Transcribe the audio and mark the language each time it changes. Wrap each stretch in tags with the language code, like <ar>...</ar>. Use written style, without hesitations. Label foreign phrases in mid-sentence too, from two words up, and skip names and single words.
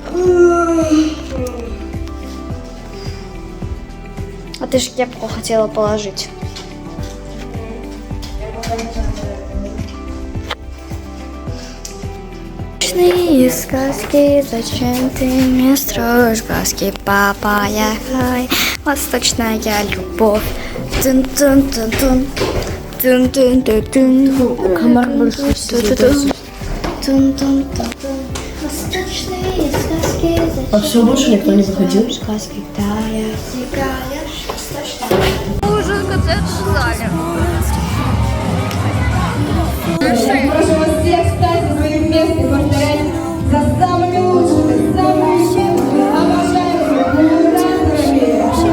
<ru>А ты же кепку хотела положить. Ночные сказки, зачем ты мне строишь глазки, папа, я хай, восточная любовь. Тун-тун-тун-тун, тун-тун-тун-тун. Комар больше Тун-тун-тун-тун. Восточные сказки, зачем А все, больше никто не выходил? сказки, тая, играешь, восточная. Ужин концерт в зале. Прошу вас всех встать на свои места и повторять за самыми лучшими, самыми обожаемыми кураторами.</ru>